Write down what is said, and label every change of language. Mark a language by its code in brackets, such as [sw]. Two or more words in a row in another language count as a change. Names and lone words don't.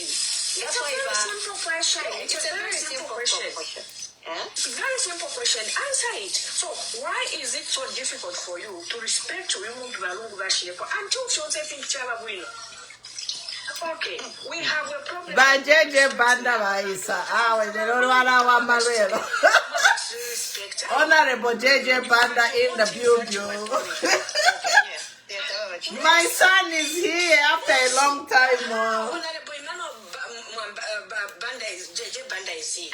[en] It's a very simple question. It's a very simple question. It's a very simple question. Answer it. So why is it so difficult for you to respect women until Joseph Chalabwino? Okay, we have a problem. [bem] Bajeje banda baisa. [en] When they don't want to Honorable JJ Banda in the building. My son is here after a long time. Honorable Banda is JJ Banda is here.